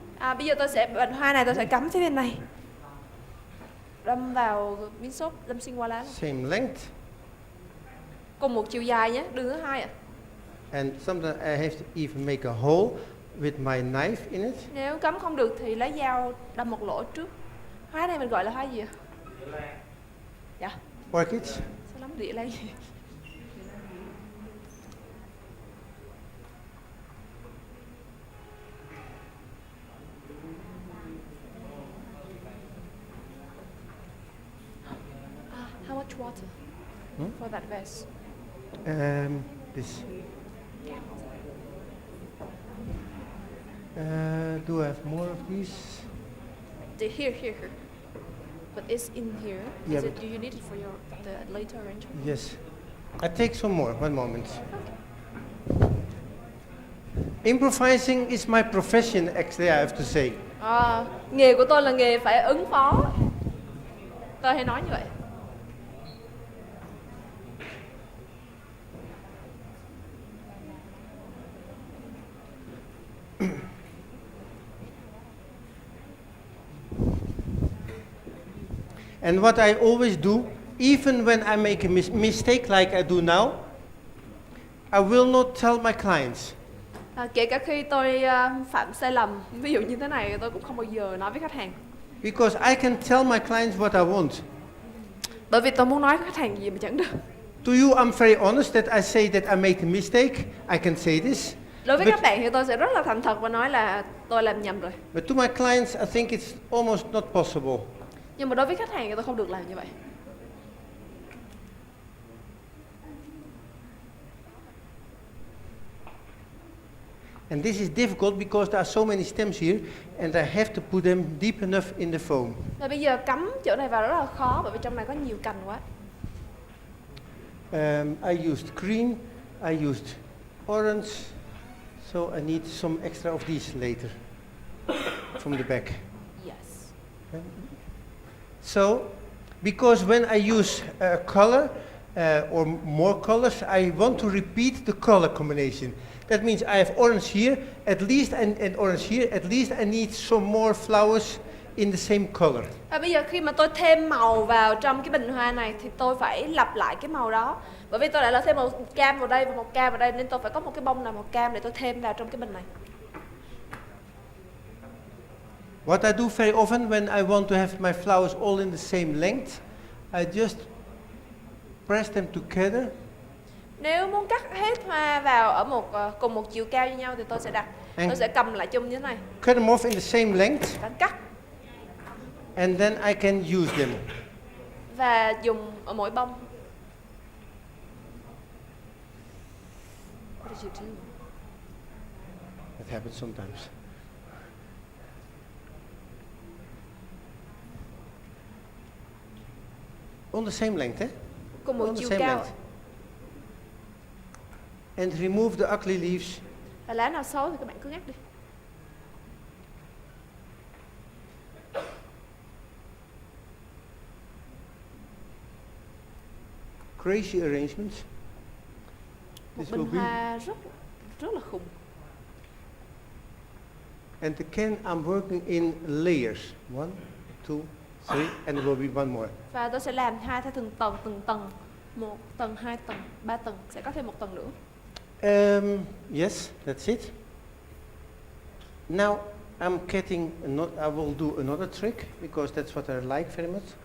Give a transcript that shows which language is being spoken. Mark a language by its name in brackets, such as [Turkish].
[Vietnamese] Bây giờ tôi sẽ bình hoa này tôi sẽ cắm phía bên này, đâm vào miếng xốp, đâm xuyên qua lá. [English] Same length. [Vietnamese] Cùng một chiều dài nhé, đường thứ hai ạ. [English] And sometimes I have to even make a hole with my knife in it. [Vietnamese] Nếu cắm không được thì lấy dao đâm một lỗ trước. Hoa này mình gọi là hoa gì ạ? Dạ. [English] Orchids. [Vietnamese] Sao lắm địa lan gì? [English] How much water for that vase? This. Do I have more of these? Here. But it's in here. Yeah, Do you need it for the later arrangement? Yes. I take some more. One moment. Improvising is my profession, actually, I have to say. [Vietnamese] Nghề của tôi là nghề phải ứng phó. Tôi hay nói như vậy. [English] And what I always do, even when I make a mistake like I do now, I will not tell my clients. [Vietnamese] Kể cả khi tôi phạm sai lầm, ví dụ như thế này, tôi cũng không bao giờ nói với khách hàng. [English] Because I can tell my clients what I want. [Vietnamese] Bởi vì tôi muốn nói với khách hàng gì mà chẳng được. [English] To you, I'm very honest that I say that I made a mistake. I can say this. [Vietnamese] Đối với các bạn thì tôi sẽ rất là thành thật và nói là tôi làm nhầm rồi. [English] But to my clients, I think it's almost not possible. [Vietnamese] Nhưng mà đối với khách hàng thì tôi không được làm như vậy. [English] And this is difficult because there are so many stems here and I have to put them deep enough in the foam. [Vietnamese] Và bây giờ cắm chỗ này vào rất là khó bởi vì trong này có nhiều cành quá. [English] I used green, I used orange, so I need some extra of these later from the back. Yes. So, because when I use color or more colors, I want to repeat the color combination. That means I have orange here, at least, and orange here. At least I need some more flowers in the same color. [Vietnamese] Và bây giờ khi mà tôi thêm màu vào trong cái bình hoa này thì tôi phải lặp lại cái màu đó. Bởi vì tôi đã là thêm màu cam vào đây và màu cam vào đây nên tôi phải có một cái bông nào màu cam để tôi thêm vào trong cái bình này. [English] What I do very often when I want to have my flowers all in the same length, I just press them together. [Vietnamese] Nếu muốn cắt hết hoa vào ở cùng một chiều cao như nhau thì tôi sẽ tôi sẽ cầm lại chung như thế này. [English] Cut them off in the same length. [Vietnamese] Cắt. [English] And then I can use them. [Vietnamese] Và dùng ở mỗi bông. [English] What did you do? That happens sometimes. On the same length, eh? [Vietnamese] Cùng một [English] On the [Vietnamese] chiều [English] same [Vietnamese] cao. [English] length. And remove the ugly leaves. [Vietnamese] Và lá nào xấu thì các bạn cứ ngắt đi. [English] crazy arrangement. [Vietnamese] Một [English] This [Vietnamese] bình [English] will be, [Vietnamese] hoa rất là khủng. [English] and again I'm working in layers. 1, 2, 3, and there will be one more. [Vietnamese] Và tôi sẽ làm hoa theo từng tầng, 1 tầng, 2 tầng, 3 tầng, sẽ có thêm một tầng nữa. [English] Yes, that's it. Now I'm getting I will do another trick because that's what I like very much.